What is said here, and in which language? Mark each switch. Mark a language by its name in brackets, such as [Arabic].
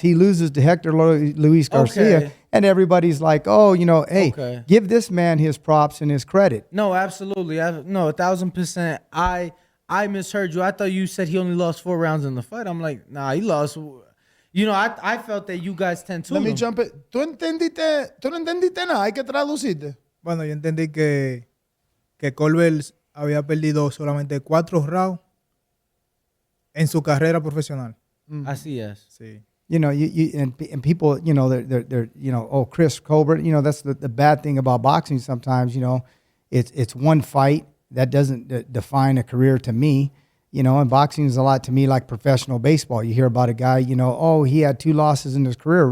[English] He loses to Hector Luis Garcia, and everybody's like, oh, you know, hey, give this man his props and his credit. No, absolutely. No, 1,000%. I misheard you. I thought you said he only lost 4 rounds in the fight. I'm like, nah, he lost. You know, I felt that you guys tend to. Let me jump it. [Spanish] ¿Tú no entendiste nada? Hay que traducirte. Bueno, yo entendí que Colbert había perdido solamente 4 rounds en su carrera profesional. Así es. Sí. [English] You know, and people, you know, they're you know, oh, Chris Colbert, you know, that's the bad thing about boxing sometimes, you know, it's one fight that doesn't define a career to me. You know, and boxing is a lot to me like professional baseball. You hear about a guy, you know, oh, he had 2 losses in his career.